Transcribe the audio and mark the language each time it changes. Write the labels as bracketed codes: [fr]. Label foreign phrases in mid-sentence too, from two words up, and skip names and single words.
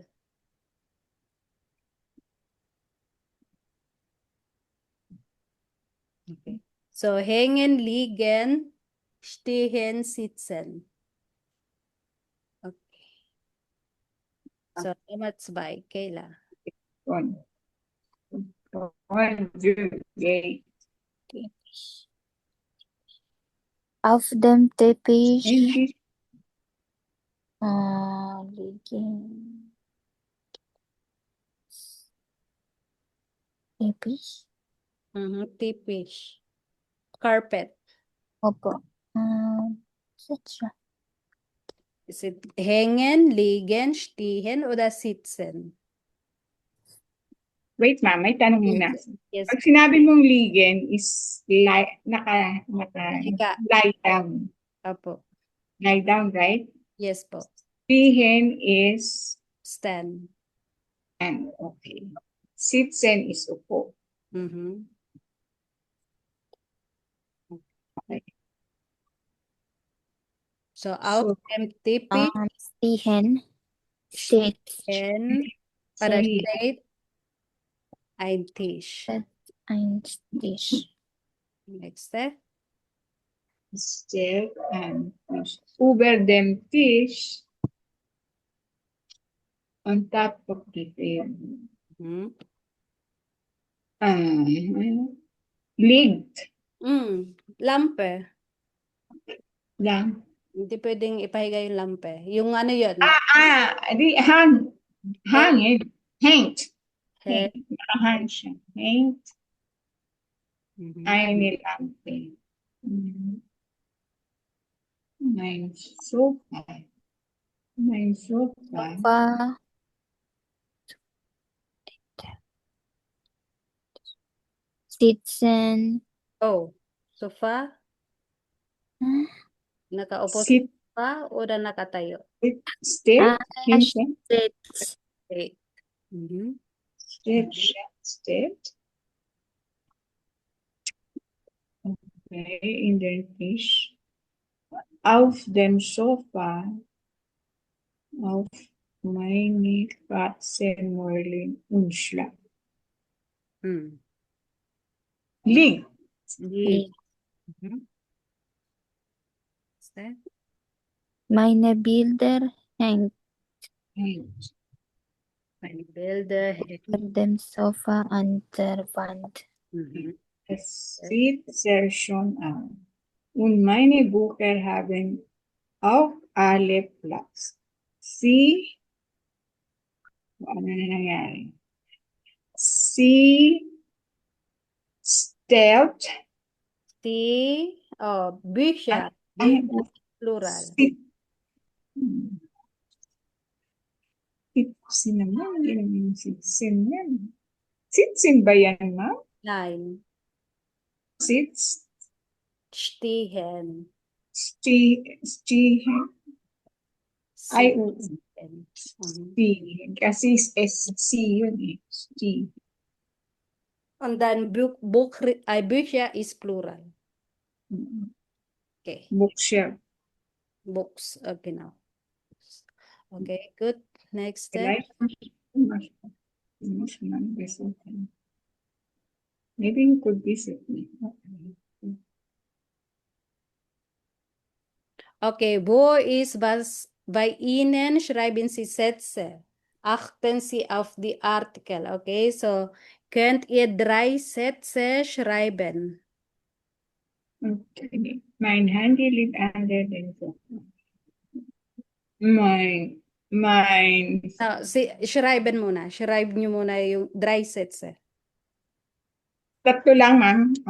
[en] Okay. [de] So, hängen, liegen, stehen, sitzen. Okay. So, Nummer 2, Kayla. [en] On. Conjugate. [de] Auf dem Teppich [en] English. [de] liegen. Teppich? Mhm, typisch. Carpet. Opo. Sitzen. [en] Is it [de] hängen, liegen, stehen oder sitzen? [tl] Wait, ma'am, may tanong muna. [en] Yes. [tl] Pag sinabi mong ligen is naka Higa. [en] lie down. [tl] Apo. [en] Lie down, right? Yes po. Lihen is Stand. and okay. Sitzen is upo. Mhm. Okay. [de] So, auf dem Teppich Stehen steht oder [en] Sorry. [de] steht ein Tisch. ein Tisch. [en] Next. steak and fish. Over them fish on top of the table. Mhm. [de] Ligged Lampe. [tl] lang. Hindi pwedeng ipahiga yung lampe. Yung ano yun? [en] Di hanged. Hanged. Head. [tl] Nakahang siya. Hanged. Mhm. Ay nilampe. May sofa. May sofa. [de] Sofa. Sitzen. [en] Oh, sofa? Huh? [tl] Nakaupo sa [en] Sit. [tl] sofa o na nakatayo? [en] State. [de] Hinton. Sitz. [en] Okay. Mhm. [de] State. Okay, in der Tisch. Auf dem Sofa. Auf meine Katzenmäulchen Hmm. liegt. Liegt. [en] Mhm. What's that? [de] Meine Bilder hängt Meine Bilder. unter dem Sofa an der Wand. Mhm. Es sieht sehr schön aus. Und meine Bücher haben auch alle Platz. Sie, [tl] ano na nangyari? [de] Sie stellt Bücher. [tl] ay, [de] Bücher, plural. [tl] Sitsin naman, yun yung sitsin yan. Sitsin ba yan, ma'am? [de] Nein. Sits, Stehen. stihen, ay, Stehen. stihen. [tl] Kasi SC yun eh. Stihen. [de] Und dann Bücher ist plural. [en] Okay. Bookshelf. Books, genau. Okay, good. Next step. [de] Vielleicht muss man besuchen. [en] Maybe you could visit me. [de] Okay, wo ist was bei Ihnen? Schreiben Sie Sätze. Achten Sie auf die Artikel. Okay, so könnt ihr 3 Sätze schreiben? [en] Okay. [de] Mein Handy liegt under den Sofa. Mein, [tl] Schreiben muna. Schreiben niyo muna yung 3 Sätze. tatlo lang, ma'am. Oh,